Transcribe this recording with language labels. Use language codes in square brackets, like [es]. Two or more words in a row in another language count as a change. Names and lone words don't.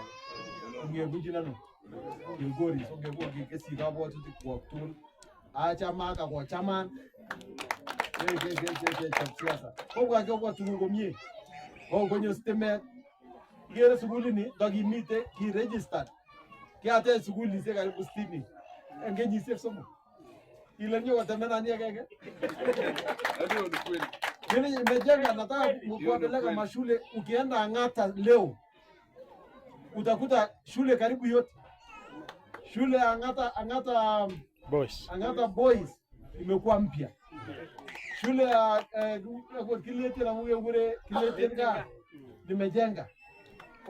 [kln] Ngebunchi nano Kilgoris ongebunchi kesi kabwatutik kwok tugul achamaka kochaman siasa kobwa tugul komie konyo stimet. Ikere sukulini kakimite kiregistered kiatech sukulishek karibu 60 en kenyisiek 3 ile nyo kotemenani agenge. [sw] Mimi nimejenga, nataka kuwapeleka mashule. Ukienda Ang'ata leo utakuta shule karibu yote, shule Ang'ata Boys imekuwa mpya. Shule ya Kilete na Kilete nimejenga.